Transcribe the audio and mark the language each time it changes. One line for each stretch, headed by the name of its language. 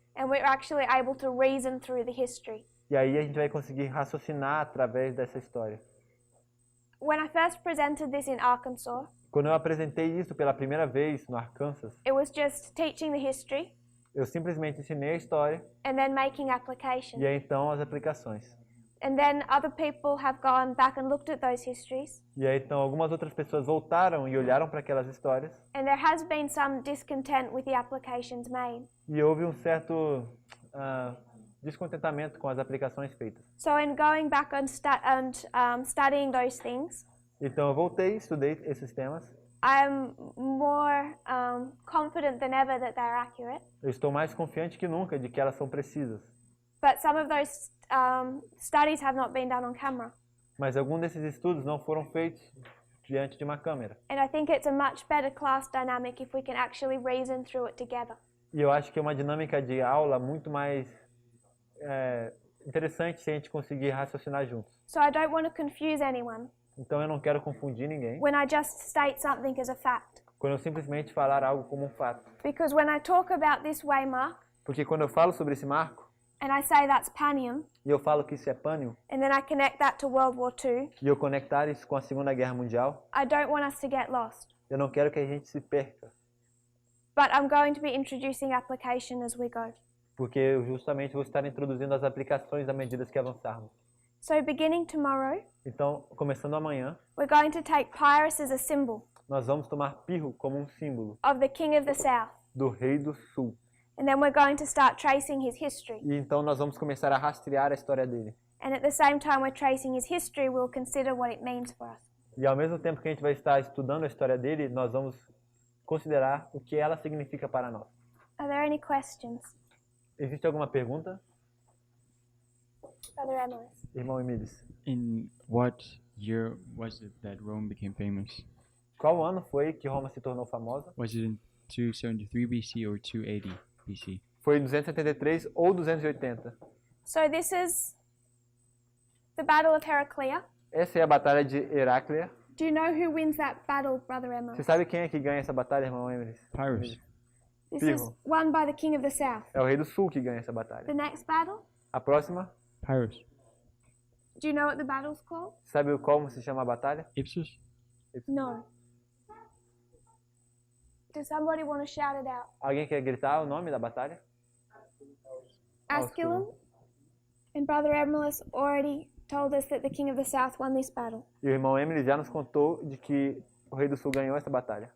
English: and we're actually able to reason through the history.
Portuguese: E aí a gente vai conseguir raciocinar através dessa história.
English: When I first presented this in Arkansas,
Portuguese: Quando eu apresentei isso pela primeira vez no Arkansas,
English: it was just teaching the history
Portuguese: eu simplesmente ensinei a história
English: and then making application.
Portuguese: e aí então as aplicações.
English: And then other people have gone back and looked at those histories,
Portuguese: E aí então algumas outras pessoas voltaram e olharam para aquelas histórias
English: and there has been some discontent with the applications made.
Portuguese: e houve um certo descontentamento com as aplicações feitas.
English: So in going back and studying those things,
Portuguese: Então eu voltei, estudei esses temas.
English: I'm more confident than ever that they're accurate.
Portuguese: Eu estou mais confiante que nunca de que elas são precisas.
English: But some of those studies have not been done on camera.
Portuguese: Mas alguns desses estudos não foram feitos diante de uma câmera.
English: And I think it's a much better class dynamic if we can actually reason through it together.
Portuguese: E eu acho que é uma dinâmica de aula muito mais interessante se a gente conseguir raciocinar juntos.
English: So I don't want to confuse anyone
Portuguese: Então eu não quero confundir ninguém
English: when I just state something as a fact.
Portuguese: quando eu simplesmente falar algo como um fato.
English: Because when I talk about this waymark
Portuguese: Porque quando eu falo sobre esse marco,
English: and I say that's Panium,
Portuguese: e eu falo que isso é pânio,
English: and then I connect that to World War II,
Portuguese: e eu conectar isso com a Segunda Guerra Mundial,
English: I don't want us to get lost.
Portuguese: eu não quero que a gente se perca.
English: But I'm going to be introducing application as we go.
Portuguese: Porque eu justamente vou estar introduzindo as aplicações à medida que avançarmos.
English: So beginning tomorrow,
Portuguese: Então, começando amanhã,
English: we're going to take Pyrrhus as a symbol
Portuguese: nós vamos tomar Pirro como um símbolo
English: of the King of the South.
Portuguese: do Rei do Sul.
English: And then we're going to start tracing his history.
Portuguese: E então nós vamos começar a rastrear a história dele.
English: And at the same time we're tracing his history, we'll consider what it means for us.
Portuguese: E ao mesmo tempo que a gente vai estar estudando a história dele, nós vamos considerar o que ela significa para nós.
English: Are there any questions?
Portuguese: Existe alguma pergunta,
English: Brother Emilus?
Portuguese: irmão Emilis?
English: In what year was it that Rome became famous?
Portuguese: Qual ano foi que Roma se tornou famosa?
English: Was it in 273 BC or 280 BC?
Portuguese: Foi em 273 ou 280?
English: So this is the Battle of Heraclea.
Portuguese: Essa é a Batalha de Heráclea.
English: Do you know who wins that battle, Brother
Portuguese: Você
English: Emilus?
Portuguese: sabe quem é que ganha essa batalha, irmão Emilis?
English: Pyrrhus. This is
Portuguese: Pirro.
English: won by the King of the South.
Portuguese: É o Rei do Sul que ganha essa batalha.
English: The next battle?
Portuguese: A próxima,
English: Pyrrhus. Do you know what the battle's called?
Portuguese: sabe como se chama a batalha?
English: Ipsus? No. Does somebody want to shout it out?
Portuguese: Alguém quer gritar o nome da batalha?
English: Asculum. And Brother Emilus already told us that the King of the South won this battle.
Portuguese: E o irmão Emily já nos contou de que o Rei do Sul ganhou essa batalha.